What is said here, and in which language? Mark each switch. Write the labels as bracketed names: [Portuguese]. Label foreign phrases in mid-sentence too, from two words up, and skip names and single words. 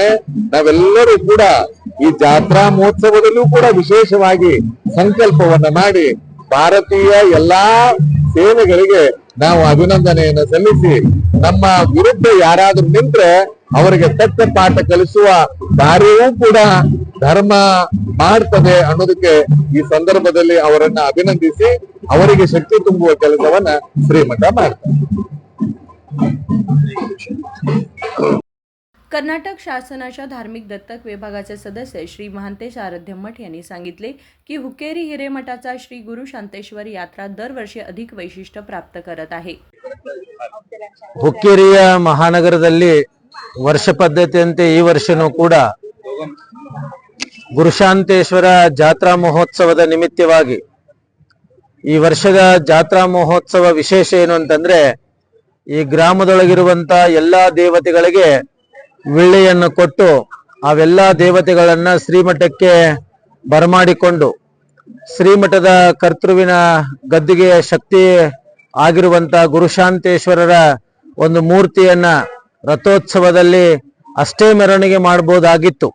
[Kannada] ನಾವೆಲ್ಲರೂ ಕೂಡ ಈ ಜಾತ್ರಾ ಮಹೋತ್ಸವದಲ್ಲೂ ಕೂಡ ವಿಶೇಷವಾಗಿ ಸಂಕಲ್ಪವನ್ನ ಮಾಡಿ ಭಾರತೀಯ ಎಲ್ಲಾ ಸೇನೆಗಳಿಗೆ ನಾವು ಅಭಿನಂದನೆಯನ್ನು ಸಲ್ಲಿಸಿ ನಮ್ಮ ವಿರುದ್ಧ ಯಾರಾದ್ರೂ ನಿಂತ್ರೆ ಅವರಿಗೆ ತಕ್ಕ ಪಾಠ ಕಲಿಸುವ ಕಾರ್ಯವೂ ಕೂಡ ಧರ್ಮ ಮಾಡ್ತದೆ ಅನ್ನೋದಕ್ಕೆ ಈ ಸಂದರ್ಭದಲ್ಲಿ ಅವರನ್ನ ಅಭಿನಂದಿಸಿ ಅವರಿಗೆ ಶಕ್ತಿ ತುಂಬುವ ಕೆಲಸವನ್ನ ಶ್ರೀಮಠ ಮಾಡ್ತಾರೆ। [Marathi] कर्नाटक शासनाच्या धार्मिक दत्तक विभागाचे सदस्य श्री महांतेश आराध्य मठ यांनी सांगितले की हुक्केरी हिरेमठाचा श्री गुरु शांतेश्वर यात्रा दरवर्षी अधिक वैशिष्ट्य प्राप्त करत आहे। [Kannada] ಹುಕ್ಕೇರಿಯ ಮಹಾನಗರದಲ್ಲಿ ವರ್ಷ ಪದ್ಧತಿಯಂತೆ ಈ ವರ್ಷನೂ ಕೂಡ ಗುರುಶಾಂತೇಶ್ವರ ಜಾತ್ರಾ ಮಹೋತ್ಸವದ ನಿಮಿತ್ತವಾಗಿ ಈ ವರ್ಷದ ಜಾತ್ರಾ ಮಹೋತ್ಸವ ವಿಶೇಷ ಏನು ಅಂತಂದ್ರೆ ಈ ಗ್ರಾಮದೊಳಗಿರುವಂತ ಎಲ್ಲಾ ದೇವತೆಗಳಿಗೆ ವಿಳ್ಳೆಯನ್ನು ಕೊಟ್ಟು ಅವೆಲ್ಲಾ ದೇವತೆಗಳನ್ನ ಶ್ರೀಮಠಕ್ಕೆ ಬರಮಾಡಿಕೊಂಡು ಶ್ರೀಮಠದ ಕರ್ತೃವಿನ ಗದ್ದಿಗೆ ಶಕ್ತಿ ಆಗಿರುವಂತ ಗುರುಶಾಂತೇಶ್ವರರ ಒಂದು ಮೂರ್ತಿಯನ್ನ ರಥೋತ್ಸವದಲ್ಲಿ ಅಷ್ಟೇ ಮೆರವಣಿಗೆ ಮಾಡಬಹುದಾಗಿತ್ತು।